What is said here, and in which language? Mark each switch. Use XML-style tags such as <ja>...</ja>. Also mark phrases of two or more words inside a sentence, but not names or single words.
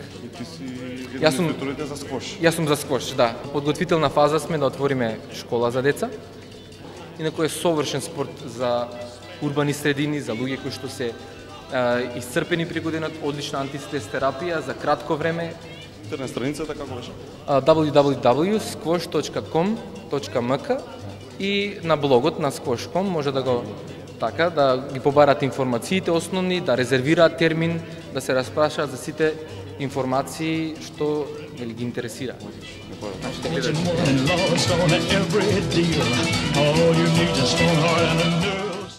<mk>И ти си еден од инструкторите за сквош? Јас сум за сквош, да. Подготвителна фаза сме да отвориме школа за деца. Инаку е совршен спорт за урбани средини, за луѓе кои што се исцрпени при годинот, одлична антистрес терапија за кратко време. Интернет страницата како беше? www.squash.com.mk и на блогот на Squash.com може да го да ги побарат информациите основни, да резервираат термин, да се распрашаат за сите информации што ги интересира.</mk> <en>Lost on every deal. All you need is a strong heart and a nerve.</en>